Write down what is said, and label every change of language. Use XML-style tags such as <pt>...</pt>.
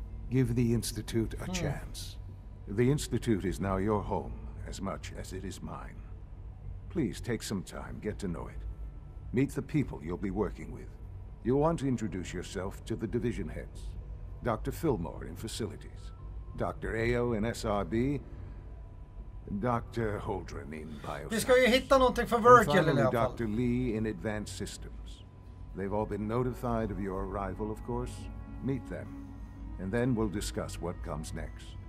<en>Give the Institute a chance. The Institute is now your home as much as it is mine. Please take some time, get to know it. Meet the people you'll be working with. You'll want to introduce yourself to the division heads. Dr. Fillmore in facilities, Dr. Ayo in SRB, Dr. Holdren in bioscience.</en> <sv>Vi ska ju hitta någonting för Virgil i alla fall.</sv> <en>Dr. Lee in advanced systems. They've all been notified of your arrival, of course. Meet them, and then we'll discuss what comes next.</en>